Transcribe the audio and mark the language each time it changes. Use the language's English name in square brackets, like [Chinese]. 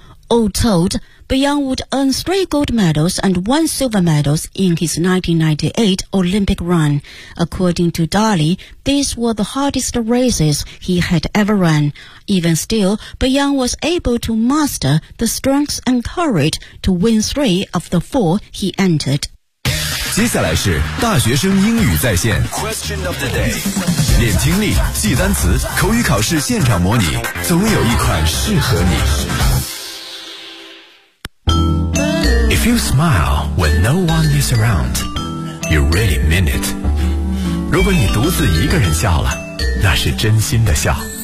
[English] All told, Byung would earn 3 gold medals and 1 silver medal in his 1998 Olympic run. According to Daly, these were the hardest races he had ever run. Even still, Byung was able to master the strength and courage to win 3 of the 4 he entered. [Chinese] 接下来是大学生英语在线 [English] Question of the day. [Chinese] 练听力，记单词，口语考试现场模拟，总有一款适合你。 [English] If you smile when no one is around, you really mean it. [Chinese] 如果你独自一个人笑了，那是真心的笑。